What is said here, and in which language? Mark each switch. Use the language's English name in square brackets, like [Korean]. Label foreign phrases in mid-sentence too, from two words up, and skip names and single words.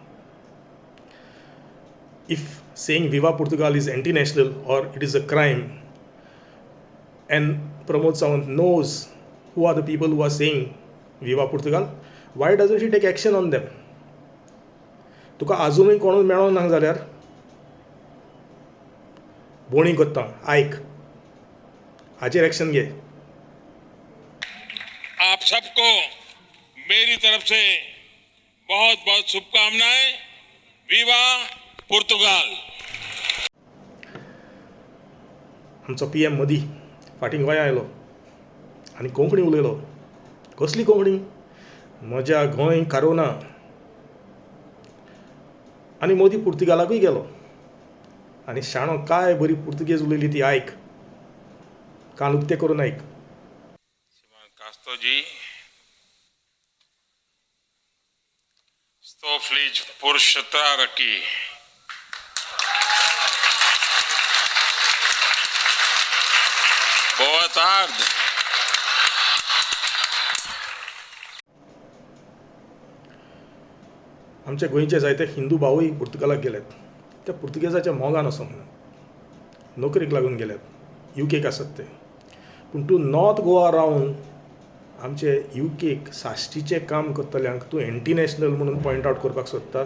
[English] if saying [Portuguese] Viva Portugal [English] is anti national or it is a crime, and Pramod Sawant knows who are the people who are saying [Portuguese] Viva Portugal, [English] why doesn't he take action on them. [Konkani] तुका आजुनूय कोणूय मेळो ना जाल्यार बोणी कोत्ता, आयक, हाचेर एक्शन घे. [Hindi] आप सबको मेरी तरफ से बहुत बहुत शुभकामनाएं. [Portuguese] Viva Portugal. [Konkani] आमचो PM मोदी फाटीं गोंया आयलो आनी कोंकणी उलयलो. कसली कोंकणी? म्हज्या गोंय कारोना. आनी मोदी पुर्तुगालाकूय गेलो आनी शाणो काय बरी पुर्तुगेज उलयली ती आयक. कान उक्ते करून आयक. [Portuguese] Castro जी, estou feliz por estar aqui. Boa tarde. [Konkani] आमचे गोंयचे जायते हिंदू भावूय पुर्तुगालाक गेल्यात. त्या पुर्तुगेजाच्या मोगान असो म्हणून नोकरेक लागून गेल्यात. UKक आसात ते. पूण तूं नॉर्थ गोवा रावन आमचे UKक साश्टीचें काम करतल्यांक तूं [English] anti national [Konkani] म्हणून [English] point out [Konkani] करपाक सोदता.